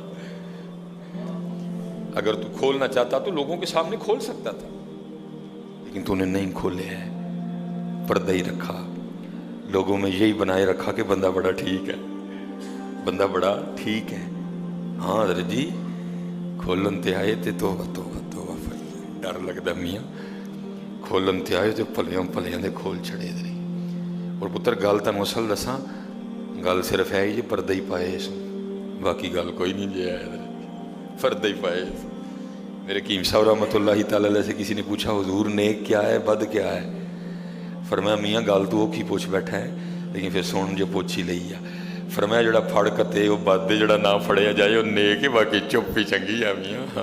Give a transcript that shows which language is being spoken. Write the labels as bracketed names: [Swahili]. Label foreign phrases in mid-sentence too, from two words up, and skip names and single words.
[Urdu] اگر تو کھولنا چاہتا تو لوگوں کے سامنے کھول سکتا تھا، لیکن تو نے نہیں کھولے ہیں، پردہ ہی رکھا، لوگوں میں یہی بنائے رکھا کہ بندہ بڑا ٹھیک ہے، بندہ بڑا ٹھیک ہے۔ [Punjabi] ہاں حضرت جی کھولن تے آئے تے توبہ توبہ توبہ، [Urdu] ڈر لگتا میاں، [Punjabi] کھولن تے آئے تے پلیاں پلیاں دے کھول چھڑے دے۔ اور پتر گل تن اصل دساں، گل صرف ہے یہ پردہ ہی پائے اس میں، باقی گل کوئی نہیں جی ہے، پردہ ہی پائے۔ [Urdu] میرے حکیم صاحب [Arabic] رحمۃ اللہ تعالی علیہ [Urdu] سے کسی نے پوچھا حضور نیک کیا ہے بد کیا ہے؟ [Punjabi] فرمایا میاں گل تو وہ کی پوچھ بیٹھا ہے، لیکن پھر سن جو پوچھ ہی لئی ہے۔ فرمایا جڑا پھڑ کتے وہ بد ہے، جڑا نہ پھڑیا جائے وہ نیک ہے، باقی چپ ہی چنگی ہے میاں۔